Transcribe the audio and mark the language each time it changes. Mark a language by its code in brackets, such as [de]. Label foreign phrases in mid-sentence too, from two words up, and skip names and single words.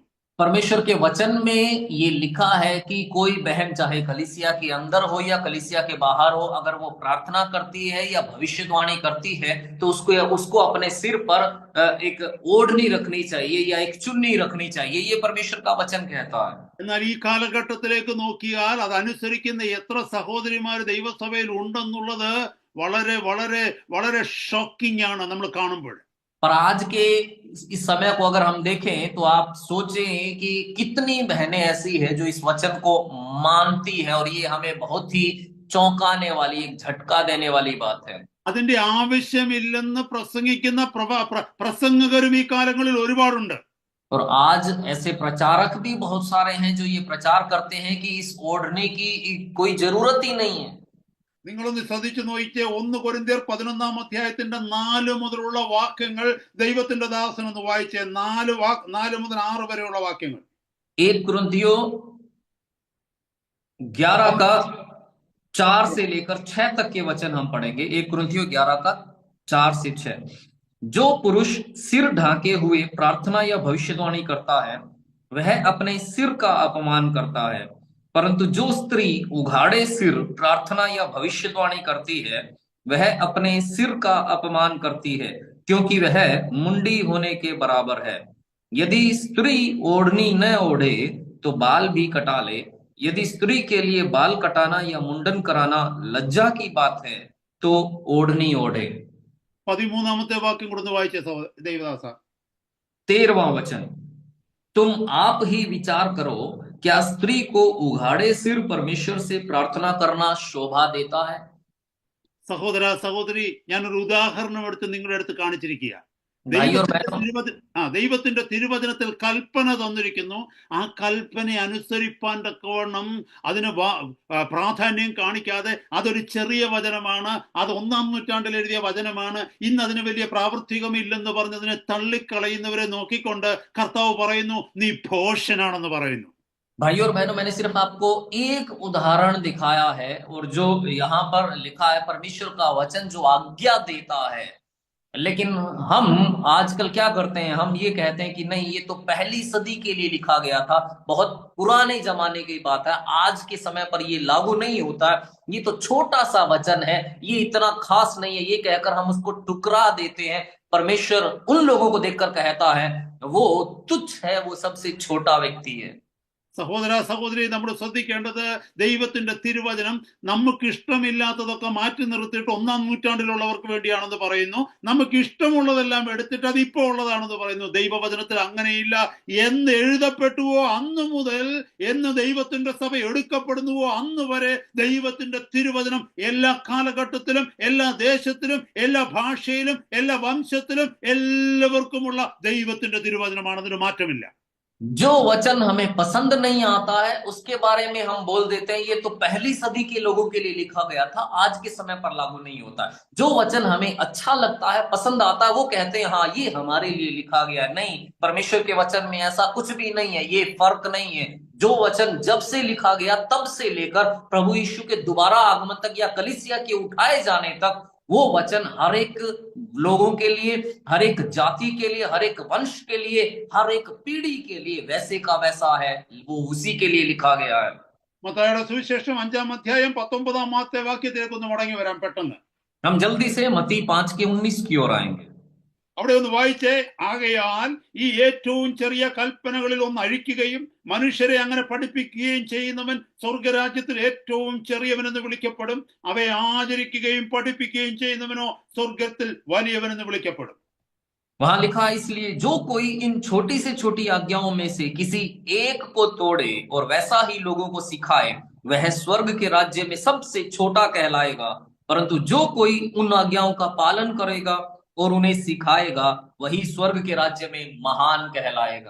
[hi] परमेश्वर के वचन में ये लिखा है कि कोई बहन चाहे कलीसिया के अंदर हो या कलीसिया के बाहर हो, अगर वो प्रार्थना करती है या भविष्यवाणी करती है तो उसको अपने सिर पर एक ओढ़नी रखनी चाहिए या एक चुन्नी रखनी चाहिए। ये परमेश्वर का वचन कहता है। [ml] എന്നാൽ ഈ കാലഘട്ടത്തിലേക്ക് നോക്കിയാൽ അതനുസരിക്കുന്ന എത്ര സഹോദരിമാർ ദൈവസഭയിൽ ഉണ്ടെന്നുള്ളത് വളരെ വളരെ വളരെ ഷോക്കിംഗ് ആണ് നമ്മൾ കാണുമ്പോൾ. [hi] पर आज के इस समय को अगर हम देखें तो आप सोचें कि कितनी बहनें ऐसी है जो इस वचन को मानती है, और ये हमें बहुत ही चौंकाने वाली, एक झटका देने वाली बात है। [ml] അതിന്റെ ആവശ്യമില്ലെന്ന് പ്രസംഗിക്കുന്ന പ്രസംഗകരും ഈ കാലങ്ങളിൽ ഒരുപാടുണ്ട്. [hi] और आज ऐसे प्रचारक भी बहुत सारे हैं जो ये प्रचार करते हैं कि इस ओढ़ने की कोई जरूरत ही नहीं है। [ml] നിങ്ങളൊന്ന് ശ്രദ്ധിച്ചു നോക്കിയേ, 1 കൊരിന്ത്യർ 11-ാം അധ്യായത്തിന്റെ 4 മുതലുള്ള വാക്യങ്ങൾ ദൈവത്തിന്റെ ദാസൻ ഒന്ന് വായിച്ചേ. 4 മുതൽ 6 വരെയുള്ള വാക്യങ്ങൾ. [hi] 1 कुरिन्थियों 11 का 4 से लेकर 6 तक के वचन हम पढ़ेंगे। 1 कुरिन्थियों 11 का 4 से 6। जो पुरुष सिर ढाके हुए प्रार्थना या भविष्यवाणी करता है वह अपने सिर का अपमान करता है, परंतु जो स्त्री उघाड़े सिर प्रार्थना या भविष्यवाणी करती है वह अपने सिर का अपमान करती है, क्योंकि वह मुंडी होने के बराबर है। यदि स्त्री ओढ़नी न ओढ़े तो बाल भी कटा ले। यदि स्त्री के लिए बाल कटाना या मुंडन कराना लज्जा की बात है तो ओढ़नी ओढ़े। [ml] 13-ാമത്തെ വാക്യം കൊടുത്ത് വായിച്ചേ ദേവദാസ. [hi] 13वां वचन। तुम आप ही विचार करो, क्या स्त्री को उघाड़े सिर परमेश्वर से प्रार्थना करना शोभा देता है? [ml] സഹോദര സഹോദരി, ഞാനൊരു ഉദാഹരണം എടുത്ത് നിങ്ങളുടെ അടുത്ത് കാണിച്ചിരിക്കുക. ദൈവത്തിന്റെ തിരുവചനത്തിൽ കൽപ്പന തന്നിരിക്കുന്നു. ആ കൽപ്പന അനുസരിപ്പാൻ തക്കവണ്ണം അതിന് പ്രാധാന്യം കാണിക്കാതെ അതൊരു ചെറിയ വചനമാണ്, അത് 1-ാം നൂറ്റാണ്ടിൽ എഴുതിയ വചനമാണ്, ഇന്ന് അതിന് വലിയ പ്രാവർത്തികമില്ലെന്ന് പറഞ്ഞതിനെ തള്ളിക്കളയുന്നവരെ നോക്കിക്കൊണ്ട് കർത്താവ് പറയുന്നു, നീ ഭോഷനാണെന്ന് പറയുന്നു. [hi] भाइयों और बहनों, मैंने सिर्फ आपको एक उदाहरण दिखाया है, और जो यहाँ पर लिखा है परमेश्वर का वचन जो आज्ञा देता है। लेकिन हम आजकल क्या करते हैं, हम ये कहते हैं कि नहीं, ये तो पहली सदी के लिए लिखा गया था, बहुत पुराने जमाने की बात है, आज के समय पर ये लागू नहीं होता है, ये तो छोटा सा वचन है, ये इतना खास नहीं है, ये कहकर हम उसको टुकरा देते हैं। परमेश्वर उन लोगों को देखकर कहता है वो तुच्छ है, वो सबसे छोटा व्यक्ति है। [ml] സഹോദര സഹോദരി, നമ്മൾ ശ്രദ്ധിക്കേണ്ടത് ദൈവത്തിന്റെ തിരുവചനം നമുക്ക് ഇഷ്ടമില്ലാത്തതൊക്കെ മാറ്റി നിർത്തിയിട്ട് 1-ാം നൂറ്റാണ്ടിലുള്ളവർക്ക് വേണ്ടിയാണെന്ന് പറയുന്നു. നമുക്ക് ഇഷ്ടമുള്ളതെല്ലാം എടുത്തിട്ട് അത് ഇപ്പോൾ ഉള്ളതാണെന്ന് പറയുന്നു. ദൈവവചനത്തിൽ അങ്ങനെയില്ല. എന്ന് എഴുതപ്പെട്ടുവോ അന്ന് മുതൽ, എന്ന് ദൈവത്തിന്റെ സഭ എടുക്കപ്പെടുന്നുവോ അന്ന് വരെ ദൈവത്തിന്റെ തിരുവചനം എല്ലാ കാലഘട്ടത്തിലും, എല്ലാ ദേശത്തിലും, എല്ലാ ഭാഷയിലും, എല്ലാ വംശത്തിലും എല്ലാവർക്കുമുള്ള ദൈവത്തിന്റെ തിരുവചനമാണ്. അതിന് മാറ്റമില്ല. [hi] जो वचन हमें पसंद नहीं आता है उसके बारे में हम बोल देते हैं ये तो पहली सदी के लोगों के लिए लिखा गया था, आज के समय पर लागू नहीं होता है। जो वचन हमें अच्छा लगता है, पसंद आता है, वो कहते हैं हाँ ये हमारे लिए लिखा गया है। नहीं, परमेश्वर के वचन में ऐसा कुछ भी नहीं है, ये फर्क नहीं है। जो वचन जब से लिखा गया तब से लेकर प्रभु यीशु के दोबारा आगमन तक या कलीसिया के उठाए जाने तक वो वचन हर एक लोगों के लिए, हर एक जाति के लिए, हर एक वंश के लिए, हर एक पीढ़ी के लिए वैसे का वैसा है, वो उसी के लिए लिखा गया है। [ml] മത്തായിയുടെ സുവിശേഷം 5-ാം അധ്യായം 19-ാമത്തെ വാക്യത്തിലേക്ക് ഒന്ന് മടങ്ങി വരാം പെട്ടെന്ന്. [hi] हम जल्दी से मत्ती 5:19 की ओर आएंगे। [ml] അവിടെ ഒന്ന് വായിച്ചേ. ആകയാൽ ഈ ഏറ്റവും ചെറിയ കൽപ്പനകളിൽ ഒന്ന് അഴിക്കുകയും മനുഷ്യരെ അങ്ങനെ പഠിപ്പിക്കുകയും ചെയ്യുന്നവൻ സ്വർഗരാജ്യത്തിൽ ഏറ്റവും ചെറിയവനെന്ന് വിളിക്കപ്പെടും. അവയെ ആചരിക്കുകയും പഠിപ്പിക്കുകയും ചെയ്യുന്നവനോ സ്വർഗത്തിൽ വലിയവനെന്ന് വിളിക്കപ്പെടും. [hi] वहां लिखा है, इसलिए जो कोई इन छोटी से छोटी आज्ञाओं में से किसी एक को तोड़े और वैसा ही लोगों को सिखाए, वह स्वर्ग के राज्य में सबसे छोटा कहलाएगा, परंतु जो कोई उन आज्ञाओं का पालन करेगा और उन्हें सिखाएगा, वही स्वर्ग के राज्य में महान कहलाएगा।